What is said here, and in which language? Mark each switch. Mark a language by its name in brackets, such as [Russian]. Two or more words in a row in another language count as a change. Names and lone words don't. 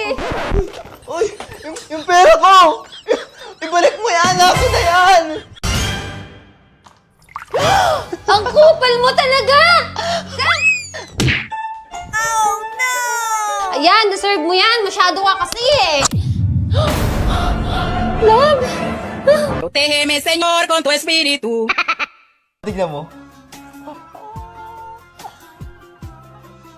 [Filipino] Uy! Yung pera ko! Ibalik mo yan! Ako na yan! Ang kupal mo talaga! [English] Oh no! [Filipino] Ayan, deserve mo yan. Masyado ka kasi eh. Love! [Spanish] Protégeme, Señor, con tu espíritu. [Filipino] Tignan mo.